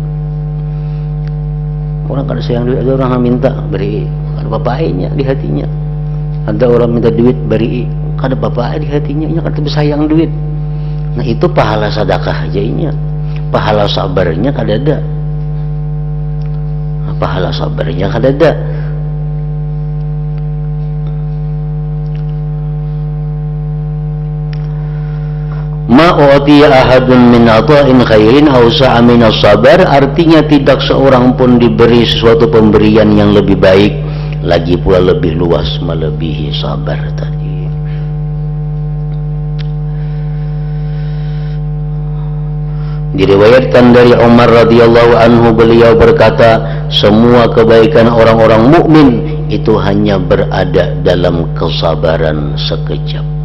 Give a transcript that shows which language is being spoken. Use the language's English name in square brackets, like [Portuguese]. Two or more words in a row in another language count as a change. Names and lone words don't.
[Banjar] Orang kada sayang duit, ada orang yang minta beri, ada bapaknya di hatinya. Ada orang minta duit beri, kada apa-apa di hatinya, nya kada bersayang duit. Nah itu pahala sedekah aja inya. Pahala sabarnya kada ada. Nah, pahala sabarnya kada ada. [Arabic] ما أعطي أحد من عطاء خير أو أوسع من الصبر, [Indonesian] artinya tidak seorang pun diberi sesuatu pemberian yang lebih baik, lagi pula lebih luas melebihi sabar tadi. Diriwayatkan dari Umar [Arabic] رضي الله عنه, [Indonesian] beliau berkata, semua kebaikan orang-orang mukmin itu hanya berada dalam kesabaran sekejap.